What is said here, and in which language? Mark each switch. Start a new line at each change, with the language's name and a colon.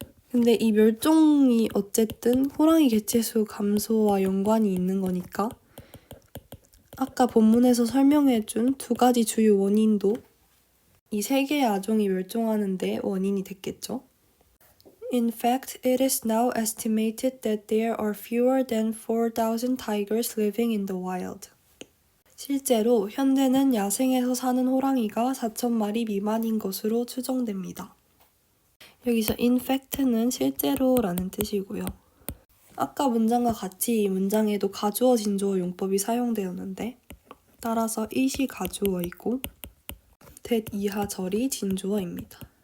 Korean: 근데 이 멸종이 어쨌든 호랑이 개체수 감소와 연관이 있는 거니까 아까 본문에서 설명해준 2가지 주요 원인도 이 3개의 아종이 멸종하는데 원인이 됐겠죠.
English: In fact, it is now estimated that there are fewer than 4,000 tigers living in the wild.
Korean: 실제로 현재는 야생에서 사는 호랑이가 4,000마리 미만인 것으로 추정됩니다. 여기서 in fact는 실제로라는 뜻이고요. 아까 문장과 같이 이 문장에도 가주어 진주어 용법이 사용되었는데 따라서 it이 가주어이고 that 이하 절이 진주어입니다.